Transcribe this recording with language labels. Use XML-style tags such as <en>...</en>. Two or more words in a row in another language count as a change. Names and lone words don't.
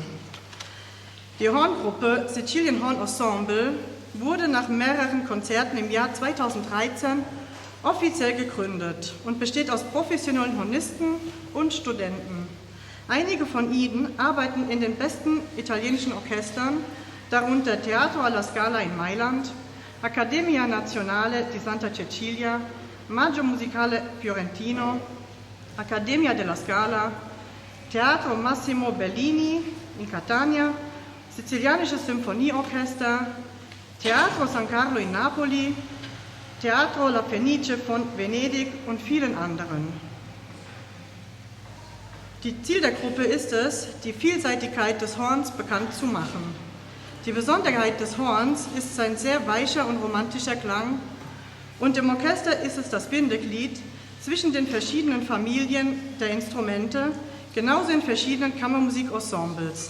<de>Die Horngruppe Sicilian Horn Ensemble wurde nach mehreren Konzerten im Jahr 2013 offiziell gegründet und besteht aus professionellen Hornisten und Studenten. Einige von ihnen arbeiten in den besten italienischen Orchestern, darunter Teatro alla Scala in Mailand, Accademia Nazionale di Santa Cecilia, Maggio Musicale Fiorentino, Accademia della Scala, Teatro Massimo Bellini in Catania, Sizilianisches Symphonieorchester, Teatro San Carlo in Napoli, Teatro La Fenice von Venedig und vielen anderen. Die Ziel der Gruppe ist es, die Vielseitigkeit des Horns bekannt zu machen. Die Besonderheit des Horns ist sein sehr weicher und romantischer Klang und im Orchester ist es das Bindeglied zwischen den verschiedenen Familien der Instrumente, genauso in verschiedenen Kammermusikensembles.</de>